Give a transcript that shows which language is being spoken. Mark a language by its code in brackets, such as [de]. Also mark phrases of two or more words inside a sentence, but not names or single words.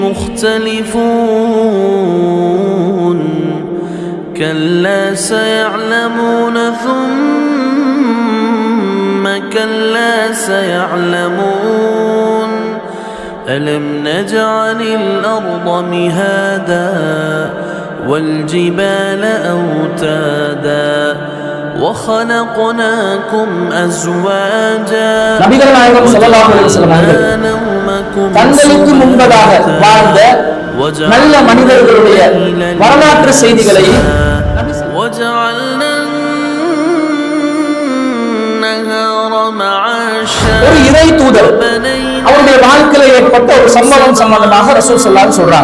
[ar] مُخْتَلِفُونَ كَلَّا سَيَعْلَمُونَ ثُمَّ كَلَّا سَيَعْلَمُونَ أَلَمْ نَجْعَلِ الْأَرْضَ مِهَادًا وَالْجِبَالَ أَوْتَادًا وَخَلَقْنَاكُمْ أَزْوَاجًا [ta] நபிகள் நாயகம் [ar] صلى الله عليه وسلم [ta] அவர்கள் தங்களுக்கு முன்பதாக வாழ்ந்த நல்ல மனிதர்களுடைய வரலாற்று செய்திகளை ஒரு இறை தூதர் அவருடைய வாழ்க்கையில ஏற்பட்ட ஒரு சம்பவம் சம்பந்தமாக [ar] رسول صلى الله عليه [ta] சொல்றாங்க.